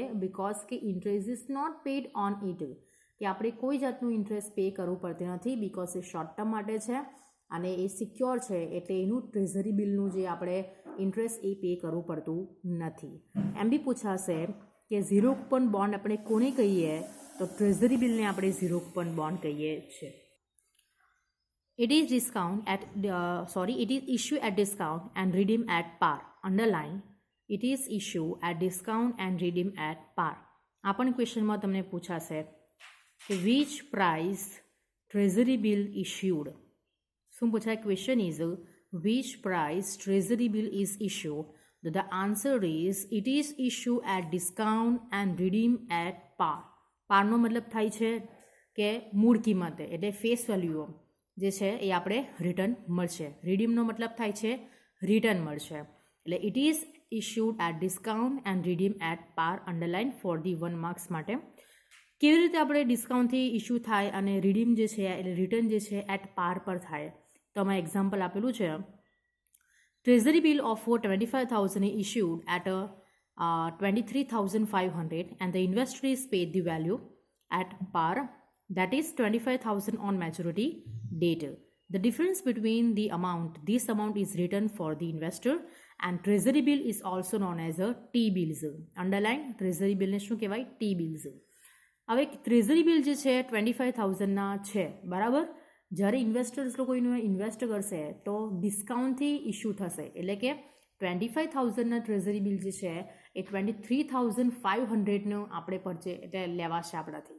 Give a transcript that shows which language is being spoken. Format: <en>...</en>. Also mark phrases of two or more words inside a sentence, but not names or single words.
<gu>બિકોઝ કે</gu> <en>interest is not paid on it,</en> <gu>કે આપણે કોઈ જાતનું ઇન્ટરેસ્ટ પે કરવું પડતું નથી, બિકોઝ એ</gu> <en>short term</en> <gu>માટે છે અને એ સિક્યોર છે, એટલે એનું ટ્રેઝરી બિલનું જે આપણે ઇન્ટરેસ્ટ એ પે કરવું પડતું નથી. એમ બી પૂછાશે કે</gu> <en>zero coupon bond</en> <gu>આપણે કોને કહીએ? તો ટ્રેઝરી બિલને આપણે</gu> <en>zero coupon bond</en> <gu>કહીએ છીએ.</gu> <en>It is discount at it is issue at discount and redeem at par. Underline, it is issue at discount and redeem at par.</en> <gu>આ પણ ક્વેશ્ચનમાં તમને પૂછાશે કે</gu> <en>which price treasury bill issued.</en> <gu>શું પૂછાય?</gu> <en>question is which price treasury bill is issued. The answer is it is issued at discount and redeem at par.</en> <gu>પારનો મતલબ થાય છે કે મૂળ કિંમતે, એટલે ફેસ વેલ્યુઓ જે છે એ આપણે રિટર્ન મળશે. રિડીમનો મતલબ થાય છે રિટર્ન મળશે.</gu> <en>એટલે it is issued at discount and redeem at par. underline for the 1 marks માટે.</en> <gu>કેવી રીતે આપણે ડિસ્કાઉન્ટથી ઇશ્યુ થાય અને રિડીમ જે છે એટલે રિટર્ન જે છે</gu> <en>at par</en> <gu>પર થાય, તો આમાં એક્ઝામ્પલ આપેલું છે.</gu> <en>treasury bill of 25,000 issued at 23,500 and the investor is paid the value at par, that is 25,000 on maturity date. The difference between this amount is written for the investor, and treasury bill is also known as a T-bills. Underline, treasury bill</en> <gu>ને શું કહેવાય? T-bills. હવે</gu> <en>treasury bill</en> <gu>જે છે 25,000ના છે, બરાબર. જ્યારે ઇન્વેસ્ટર્સ લોકો ઇન્વેસ્ટ કરશે તો ડિસ્કાઉન્ટથી ઇશ્યુ થશે, એટલે કે 25,000ના</gu> <en>treasury bill</en> <gu>જે છે એ 23,500નો આપણે એટલે લેવાશે આપણાથી.</gu>